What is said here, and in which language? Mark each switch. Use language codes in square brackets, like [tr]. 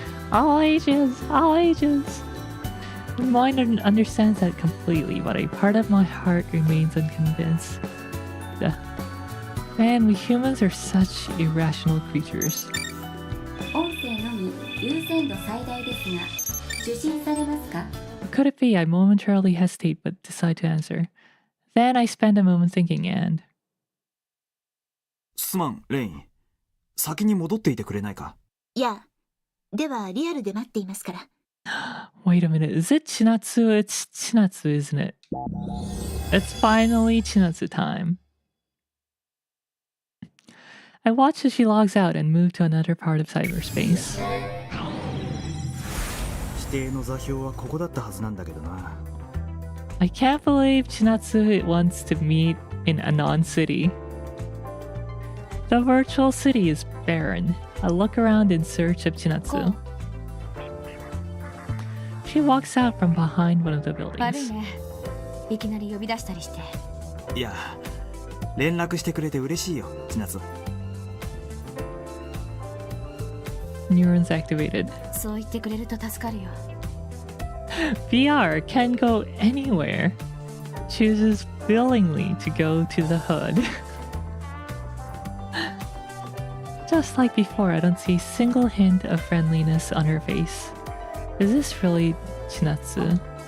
[en] All ages, all ages. My mind understands that completely, but a part of my heart remains unconvinced. Man, we humans are such irrational creatures. [ja] 音声のみ優先度最大ですが、受信されますか？ [en] Could it be I momentarily hesitate but decide to answer? Then I spend a moment thinking and... [ja] すまん、レイン。先に戻っていてくれないか？いや、ではリアルで待っていますから。 [en] Wait a minute, is it Chinatsu? It's Chinatsu, isn't it? It's finally Chinatsu time. I watch as she logs out and move to another part of cyberspace. [ja] 指定の座標はここだったはずなんだけどな。 [en] I can't believe Chinatsu wants to meet in Anon City. The virtual city is barren. I look around in search of Chinatsu. She walks out from behind one of the [ja] 悪い [en] buildings. [ja] ね。いきなり呼び出したりして。いや、連絡してくれて嬉しいよ、千夏。 [en] Neurons activated. [ja] そう言ってくれると助かるよ。 [en] VR can go anywhere. Chooses willingly to go to the hood. Just like before, I don't see a single hint of friendliness on her face. Is this really Chinatsu?